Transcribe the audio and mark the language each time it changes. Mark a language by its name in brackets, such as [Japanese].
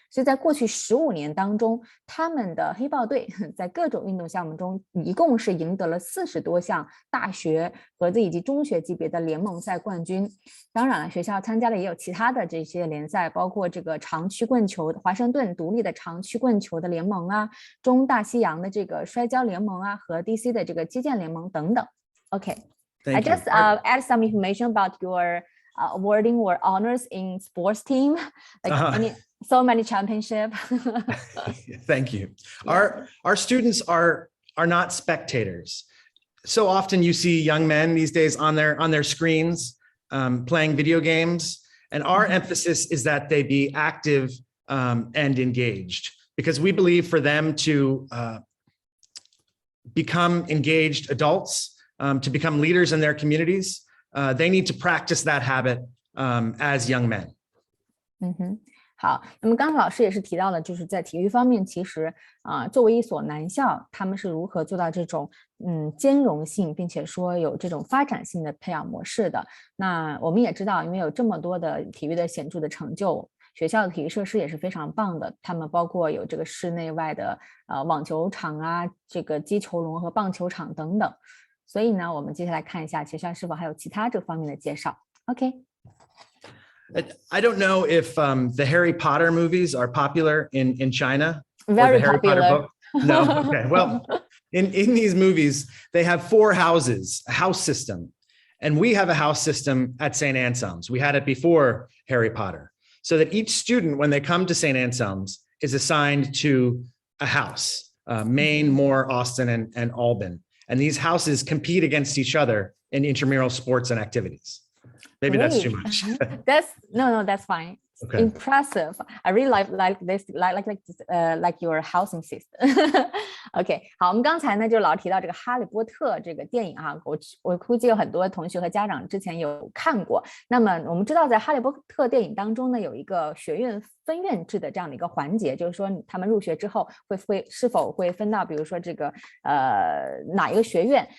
[Chinese] 所以在过去15年当中，他们的黑豹队在各种运动项目中一共是赢得了40多项大学和以及中学级别的联盟赛冠军。当然了，学校参加的也有其他的这些联赛，包括这个长曲棍球华盛顿独立的长曲棍球的联盟啊，中大西洋的这个摔跤联盟啊，和 DC 的这个击剑联盟等等。 [English] I just add some information about your awarding or honors in sports team, like so many championship. Thank you. Our students are not spectators. So often you see young men these days on their screens playing video games, and our emphasis is that they be active and engaged, because we believe for them to become engaged adults, to become leaders in their communities, they need to practice that habit as young men. [Chinese] 好，那么刚才老师也是提到了，就是在体育方面，其实作为一所男校，他们是如何做到这种兼容性，并且说有这种发展性的培养模式的。那我们也知道，因为有这么多的体育的显著的成就，学校的体育设施也是非常棒的，他们包括有这个室内外的网球场啊，这个击球笼和棒球场等等。所以呢，我们接下来看一下学校是否还有其他这方面的介绍。 [English] I don't know if the Harry Potter movies are popular in China. Very or the Harry popular. Potter book. No, okay. Well, in these movies, they have 4 houses, a house system. And we have a house system at St. Anselm's. We had it before Harry Potter. So that each student, when they come to St. Anselm's, is assigned to a house, Maine, Moore, Austin, and Albany. And these houses compete against each other in intramural sports and activities. Maybe that's too much. That's fine. Okay. Impressive. I really like this, like your housing system. [Chinese] OK， 好，我们刚才呢就老提到这个《哈利波特》这个电影啊，我估计有很多同学和家长之前有看过。那么我们知道，在《哈利波特》电影当中呢，有一个学院分院制的这样的一个环节，就是说他们入学之后是否会分到，比如说这个哪一个学院？